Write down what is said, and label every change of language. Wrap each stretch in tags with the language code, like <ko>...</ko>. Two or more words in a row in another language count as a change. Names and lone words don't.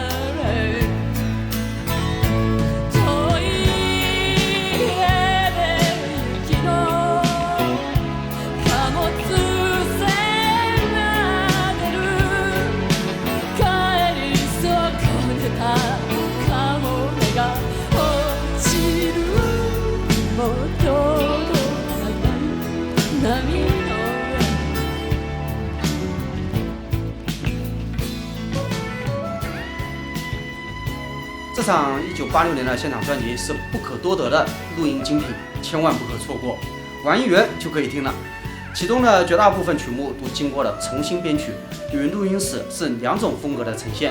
<ja>遠い家で雪の貨物船が出る帰り損ねたカモメが落ちるもう届かない波の上</ja> <zh>这场1986年的现场专辑是不可多得的录音精品，千万不可错过。玩一元就可以听了，其中的绝大部分曲目都经过了重新编曲，与录音室是两种风格的呈现。</zh>